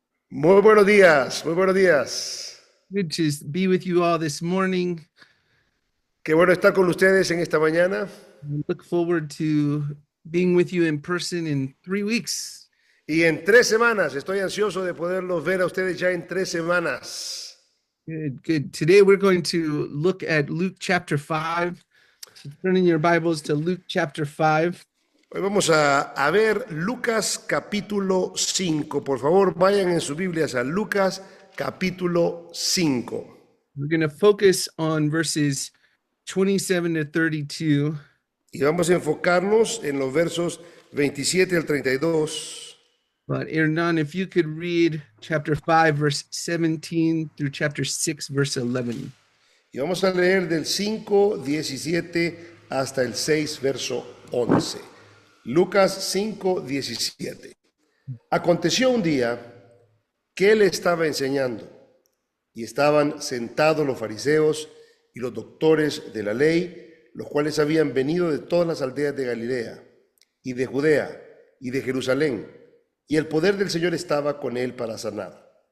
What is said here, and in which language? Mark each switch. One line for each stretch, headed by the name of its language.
Spanish: Muy buenos días, muy buenos días.
English: Good to be with you all this morning.
Spanish: Qué bueno estar con ustedes en esta mañana.
English: I look forward to being with you in person in 3 weeks.
Spanish: Y en 3 semanas, estoy ansioso de poderlos ver a ustedes ya en 3 semanas.
English: Good, good. Today we're going to look at Luke chapter 5. So turn in your Bibles to Luke chapter 5.
Spanish: Hoy vamos a ver Lucas capítulo 5. Por favor, vayan en sus Biblias a Lucas capítulo 5.
English: We're going to focus on verses 27 to 32.
Spanish: Y vamos a enfocarnos en los versos 27 al 32.
English: But Hernan, if you could read chapter 5, verse 17 through chapter 6, verse 11.
Spanish: Y vamos a leer del 5:17 hasta el 6, verso 11. Lucas 5:17. Aconteció un día que él estaba enseñando y estaban sentados los fariseos y los doctores de la ley, los cuales habían venido de todas las aldeas de Galilea y de Judea y de Jerusalén, y el poder del Señor estaba con él para sanar.